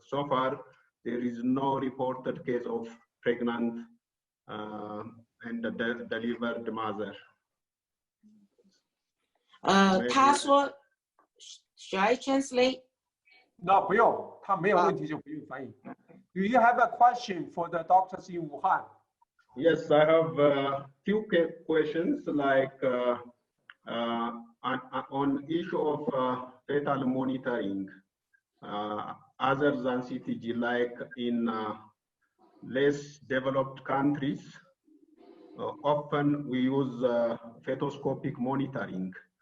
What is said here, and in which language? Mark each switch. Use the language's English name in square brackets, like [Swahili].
[English] So far, there is no reported case of pregnant and delivered mother. [Chinese] 他说 [English] ，Should I translate? [Chinese] No, 不用，他没有问题就不用翻译。 [English] Do you have a question for the doctors in Wuhan? Yes, I have a few questions, like on issue of fetal monitoring, other than CTG, like in less developed countries, often we use fetoscopic monitoring.